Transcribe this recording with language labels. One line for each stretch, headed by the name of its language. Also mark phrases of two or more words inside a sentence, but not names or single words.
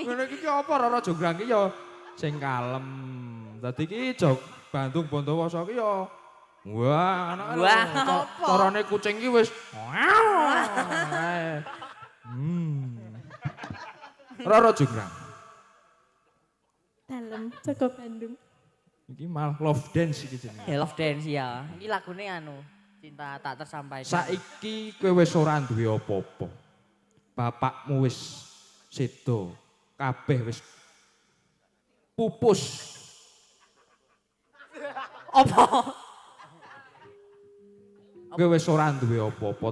Javanese: ngene iki apa Roro Jonggrang iki ya sing kalem. Dadi iki Jog Bandung Bondowoso iki ya wah, anak Wah, apa? carane kucing iki wis. Roro Jonggrang. Dalem Joko Bandung. Iki malah
English: love dance
Javanese: iki jenenge. Ya
English: love dance
Javanese: ya. Iki lagune anu,
Indonesian: cinta tak tersampaikan.
Javanese: Saiki kowe wis ora duwe apa-apa. Bapakmu wis sedo, kabeh wis pupus. Apa? Kowe wis ora duwe apa-apa.